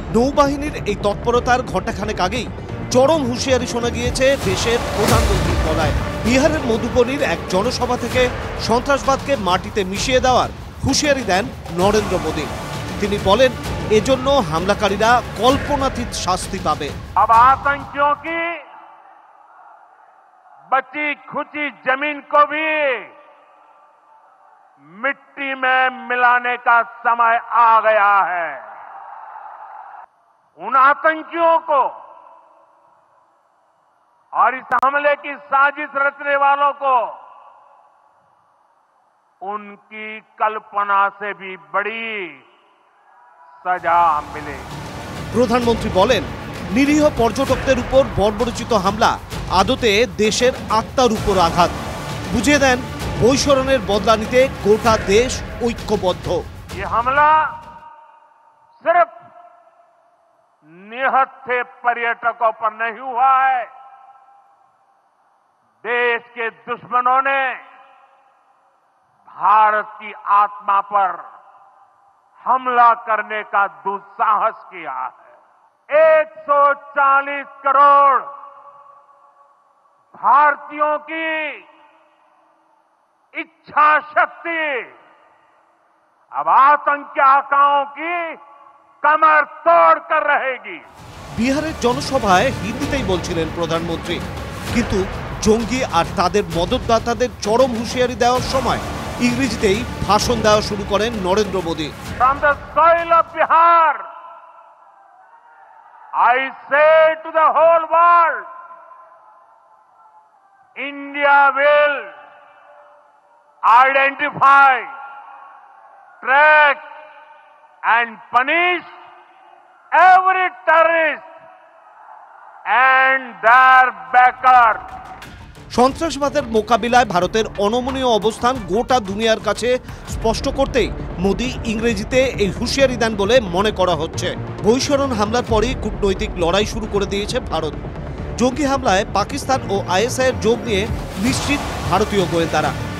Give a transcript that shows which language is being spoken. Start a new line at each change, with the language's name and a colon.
Bangla: নৌবাহিনীর এই তৎপরতার ঘণ্টাখানেক আগেই চরম হুঁশিয়ারি শোনা গিয়েছে দেশের প্রধানমন্ত্রীর গলায়। বিহারের মধুবনীর এক জনসভা থেকে সন্ত্রাসবাদকে মাটিতে মিশিয়ে দেওয়ার হুঁশিয়ারি দেন নরেন্দ্র মোদী। তিনি বলেন, এজন্য হামলাকারীরা কল্পনাতীত শাস্তি পাবে।
Hindi: अब आतंकियों की बची खुची जमीन को भी मिट्टी में मिलाने का समय आ गया है। उन आतंकियों को और इस हमले की साजिश रचने वालों को उनकी कल्पना से भी बड़ी सजा मिलेगी।
Bangla: প্রধানমন্ত্রী বলেন, নিরীহ পর্যটকদের উপর বর্বরচিত হামলা আদতে দেশের আত্মার উপর আঘাত। বুঝিয়ে দেন, বৈশরণের বদলা নিতে গোটা দেশ ঐক্যবদ্ধ।
Hindi: ये हमला सिर्फ निहत्थे पर्यटकों पर नहीं हुआ है, देश के दुश्मनों ने भारत की आत्मा पर हमला करने का दुस्साहस किया है। 140 करोड़ भारतीयों की इच्छा शक्ति अब आतंकी आकाओं की कमर तोड़ कर रहेगी।
Bangla: বিহারের জনসভায় হিন্দিতেই বলছিলেন প্রধানমন্ত্রী, কিন্তু জঙ্গি আর তাদের মদতদাতাদের চরম হুঁশিয়ারি দেওয়ার সময় ইংরেজিতেই ভাষণ দেওয়া শুরু করেন Narendra Modi.
English: From the soil of Bihar, I say to the whole world, India will identify, track and punish every terrorist and their backer.
Bangla: সন্ত্রাসবাদের মোকাবিলায় ভারতের অনমনীয় অবস্থান গোটা দুনিয়ার কাছে স্পষ্ট করতেই মোদী ইংরেজিতে এই হুঁশিয়ারি দেন বলে মনে করা হচ্ছে। বৈশরণ হামলার পরই কূটনৈতিক লড়াই শুরু করে দিয়েছে ভারত। জঙ্গি হামলায় পাকিস্তান ও আইএসআইয়ের যোগ নিয়ে নিশ্চিত ভারতীয় গোয়েন্দারা।